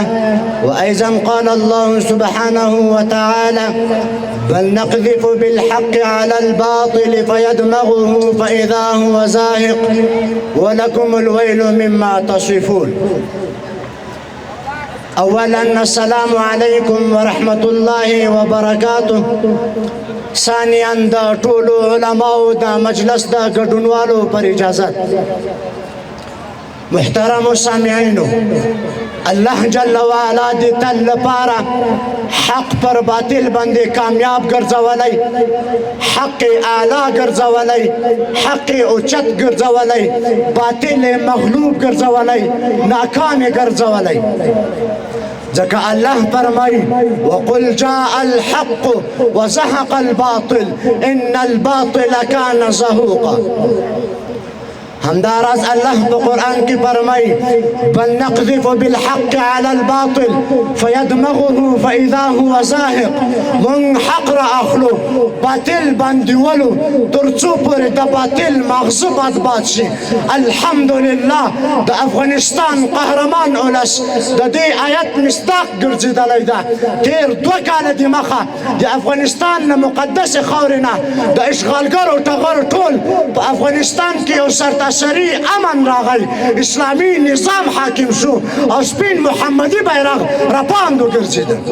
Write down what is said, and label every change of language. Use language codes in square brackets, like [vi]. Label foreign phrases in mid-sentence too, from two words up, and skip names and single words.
[ar] وأيضا قال الله سبحانه وتعالى: بل نقذف بالحق على الباطل فيدمغه فإذا هو زاهق ولكم الويل مما تصفون. اولا السلام عليكم ورحمة الله وبركاته. [ps] ثانيا دا ټولو علماء دا مجلس دا ګډونوالو پر اجازت. محترم سامعینو، [ar] الله جل وعلا [ps] د تل لپاره حق پر باطل باندې کامیاب ګرځولی، حق اعلی ګرځولی، حق اوچت ګرځولی، باطل مغلوب ګرځولی، ناکام ګرځولی. ځکه الله فرمایي: [ar] وقل جاء الحق وزهق الباطل ان الباطل كان زهوقا. [ps] همداراز الله په قرآن کې فرمایي: [ar] بل نقذف بالحق على الباطل فيدمغه فإذا هو زاهق. [ps] من حق را اخلو باطل باندې ولو تر څو پورې د باطل مغزه باد شي. الحمدلله د افغانستان قهرمان اولس د دې آیت مصداق ګرځېدلی ده. تیر 2 کاله د مخه د افغانستان نه مقدس خاورې نه د اشغالګرو ټغر ټول په افغانستان کې یو سرتاسري امن راغی، اسلامي نظام حاکم شو او سپین محمدي بیرغ رپاند وګرځېده.